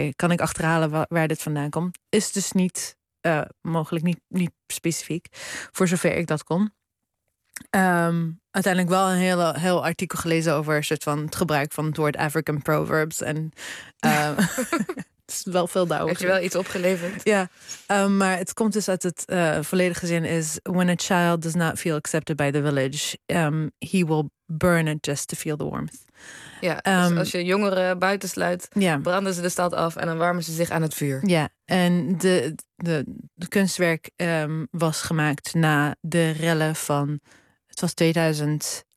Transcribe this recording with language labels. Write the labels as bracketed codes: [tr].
[nl] kan ik achterhalen waar dit vandaan komt? Is dus niet... mogelijk niet specifiek, voor zover ik dat kon. Uiteindelijk wel een heel artikel gelezen over een soort van het gebruik van het woord African proverbs. En het is wel veel daarover. Heb je wel iets opgeleverd? Ja, maar het komt dus uit het volledige zin is... [en] When a child does not feel accepted by the village... he will burn it just to feel the warmth. [nl] Ja, dus als je jongeren buitensluit, branden ze de stad af en dan warmen ze zich aan het vuur. Ja, en de kunstwerk was gemaakt na de rellen van, het was 2011.